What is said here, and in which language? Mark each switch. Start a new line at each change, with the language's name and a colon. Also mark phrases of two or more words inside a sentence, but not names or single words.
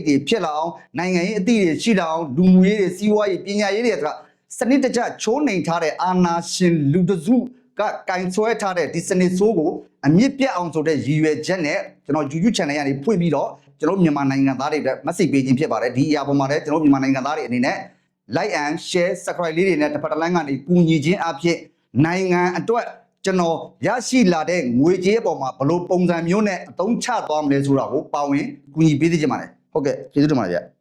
Burmese: တွေဖြစ်လာအောင်နိုင်ငံရေးအသည့်တွေရှိလာအောင်လူမှုရေးတွေစီးပွားရေးပညာရေးတွေကစနစ်တကျချိုးနှိမ်ထားတဲ့အာဏာ ရှင်လူတစုကကင်ဆွဲထားတဲ့ဒီစနစ်ဆိုးကိုအမြင့်ပြတ်အောင်ဆိုတဲ့ရည်ရွယ်ချက်နဲ့ကျွန်တော် YouTube channel ကနေဖွင့်ပြီးတော့ကျွန်တော်မြန်မာနိုင်ငံသားတွေအတွက် message ပေးခြင်းဖြစ်ပါတယ်ဒီအရာပေါ်မှာလည်းကျွန်တော်မြန်မာနိုင်ငံသားတွေအနေနဲ့
English: like and share subscribe
Burmese: လေးတွေနဲ့တစ်ဖက်တစ်လမ်းကနေကူညီခြင်းအဖြစ်နိုင်ငံအတွက်ကျွန်တော်ရရှိလာတဲ့ငွေကြေးအပေါ်မှာဘယ်လိုပုံစံမျိုးနဲ့အသုံးချသွားမလဲဆိုတာကိုပါဝင်ကူညီပေးသိချင်ပါတယ်ဟုတ်ကဲ့ကျေးဇူးတင်ပါတယ်ဗျ